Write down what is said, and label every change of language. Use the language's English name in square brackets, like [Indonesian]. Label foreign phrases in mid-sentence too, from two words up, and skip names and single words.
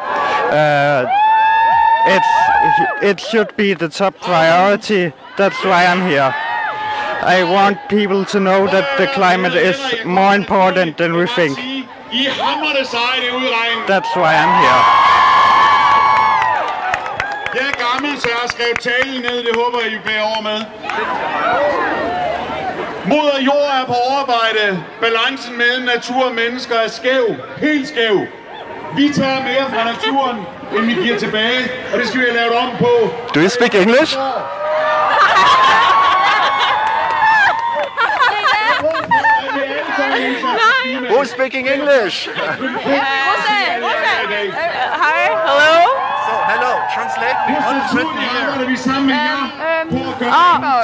[English] It should be the top priority. That's why I'm here. I want people to know that the climate is more important than we think. That's why I'm here. [Danish] Jeg er gammel, så jeg har skrevet talen ned. Det håber I bærer over med. Moder jord er på overarbejde. Balancen mellem natur og mennesker er skæv. Helt skæv. Vi tager mere fra naturen, end vi giver tilbage. Og det skal vi have lavet om på. [English] Do you speak English? Who's speaking English? Hi, hello. So, hello, translate me. What is written here?